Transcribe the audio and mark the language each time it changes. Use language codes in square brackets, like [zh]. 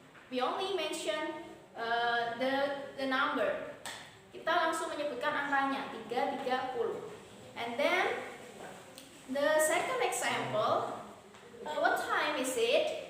[en] We only mention the number. [id] Kita langsung menyebutkan angkanya 3.30. [en] And then the second example, what time is it?